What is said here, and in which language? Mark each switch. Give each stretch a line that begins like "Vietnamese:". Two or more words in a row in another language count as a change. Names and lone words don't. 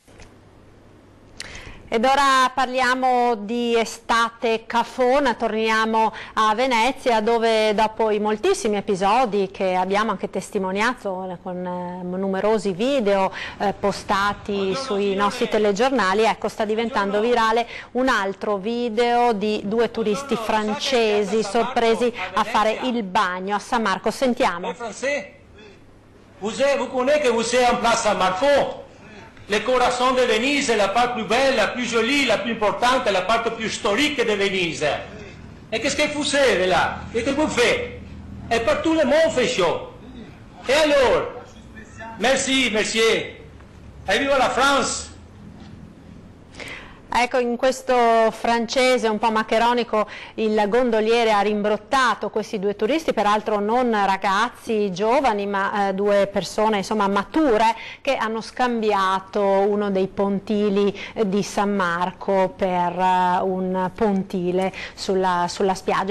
Italian: Ed ora parliamo di estate cafona, torniamo a Venezia, dove dopo i moltissimi episodi che abbiamo anche testimoniato con numerosi video postati sui nostri telegiornali, ecco, sta diventando virale un altro video di due turisti francesi sorpresi a fare il bagno a San Marco. Sentiamo.
French: Vous connaissez que vous êtes en place Saint-Marco? Le corazon de Venise
Italian: è la parte più bella, più jolie, la più importante, la parte più storica di Venise.
French: E qu'est-ce que vous faites là? Qu'est-ce que vous faites? Et par tout le monde fait chaud. Et alors? Merci, monsieur. Et viva la France!
Italian: Ecco, in questo francese un po' maccheronico il gondoliere ha rimbrottato questi due turisti, peraltro non ragazzi giovani, ma due persone insomma mature, che hanno scambiato uno dei pontili di San Marco per un pontile sulla spiaggia.